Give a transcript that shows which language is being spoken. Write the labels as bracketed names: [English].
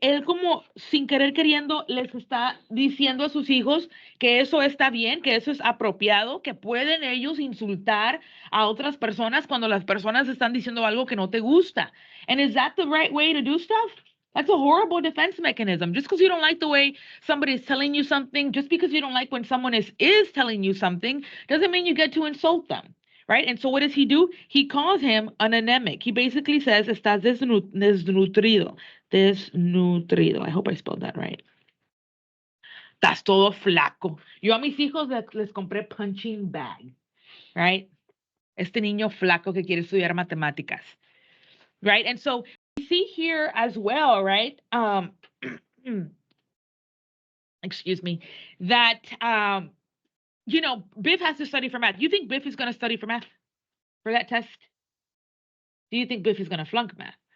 [Spanish] Él como sin querer queriendo les está diciendo a sus hijos que eso está bien, que eso es apropiado, que pueden ellos insultar a otras personas cuando las personas están diciendo algo que no te gusta. [English] And is that the right way to do stuff? That's a horrible defense mechanism. Just because you don't like the way somebody is telling you something, just because you don't like when someone is telling you something, doesn't mean you get to insult them. Right? And so what does he do? He calls him an anemic. He basically says, [Spanish] estás desnutrido. [English] Desnutrido. I hope I spelled that right. [Spanish] Estás todo flaco. Yo a mis hijos les compré punching bag. Right? Este niño flaco que quiere estudiar matemáticas. [English] Right? And so we see here as well, right? Excuse me, that you know, Biff has to study for math. You think Biff is going to study for math for that test? Do you think Biff is going to flunk math?